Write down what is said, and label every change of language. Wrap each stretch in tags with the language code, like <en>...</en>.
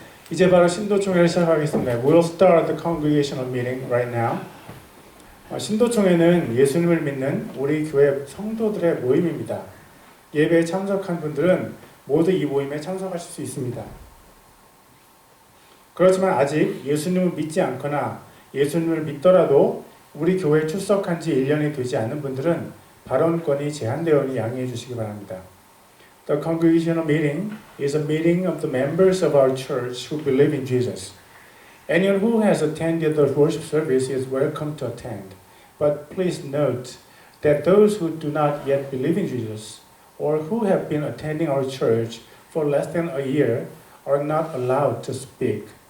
<ko>이제 바로 신도총회를 시작하겠습니다.</ko> <en>We'll start the congregational meeting right now.</en> <ko>신도총회는 예수님을 믿는 우리 교회 성도들의 모임입니다. 예배에 참석한 분들은 모두 이 모임에 참석하실 수 있습니다. 그렇지만 아직 예수님을 믿지 않거나 예수님을 믿더라도 우리 교회에 출석한 지 1년이 되지 않은 분들은 발언권이 제한되오니 양해해 주시기 바랍니다.</ko> <en>The congregational meeting is a meeting of the members of our church who believe in Jesus. Anyone who has attended the worship service is welcome to attend. But please note that those who do not yet believe in Jesus or who have been attending our church for less than a year are not allowed to speak.</en>